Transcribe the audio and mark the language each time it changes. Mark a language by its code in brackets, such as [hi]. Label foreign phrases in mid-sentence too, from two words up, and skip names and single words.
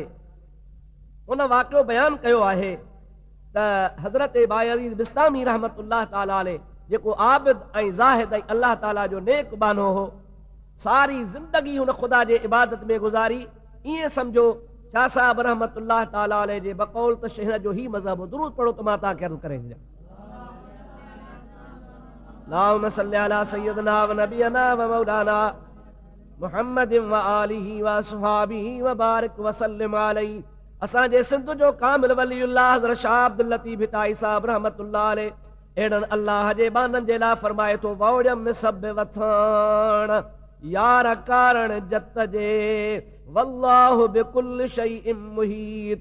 [sd] उन वाक़ियो बयानु कयो आहे त हज़रत बायज़ीद बिस्तामी [ar] رحمة الله تعالى عليه [sd] जेको आबिद ऐं ज़ाहिद ऐं अल्लाह ताला जो नेक बानो हो, सारी ज़िंदगी हुन ख़ुदा जे इबादत में गुज़ारी। ईअं सम्झो शाह साहब [ar] رحمة الله تعالى عليه [sd] जे बकौल त हिन जो ही मज़हब दुरूद पढ़ो त मां तव्हांखे अर्ज़ करे छॾियां। [ar] اللهم صل على سيدنا ونبينا ومولانا محمد وآله وأصحابه وبارك وسلم عليه. [sd] असांजे सिंध जो कामिल वलीउल्लाह हज़रत शाह अब्दुल लतीफ़ हिताई साहब [ar] رحمة الله عليه [sd] एड़न अल्लाह जे बानन जे लाइ फरमाए थो वौड़म में सब वथण यार कारण जत जे [ar] والله بكل شيء محيط.